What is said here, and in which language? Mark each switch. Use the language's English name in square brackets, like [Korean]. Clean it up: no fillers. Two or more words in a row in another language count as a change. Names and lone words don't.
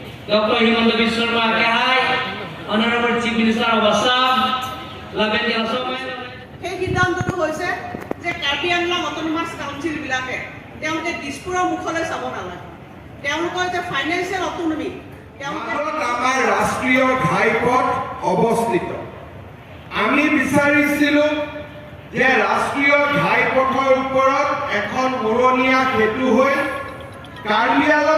[English] Dr. Himanta Biswa Sarma Kahai, Honorable Chief Minister of Assam, [Karbi] Laben Jalasomai. [Assamese] সেই সিদ্ধান্তটো হৈছে যে কাৰ্বি আংলং অট'নমাছ কাউন্সিলবিলাকে তেওঁলোকে দিছপুৰৰ মুখলৈ চাব নালাগে তেওঁলোকৰ যে [English] financial autonomy [Assamese] আমাৰ ৰাষ্ট্ৰীয় ঘাইপথ অৱস্থিত আমি বিচাৰিছিলোঁ যে ৰাষ্ট্ৰীয় ঘাইপথৰ ওপৰত এখন উৰণীয়া সেতু হৈ কাৰ্বি আংলং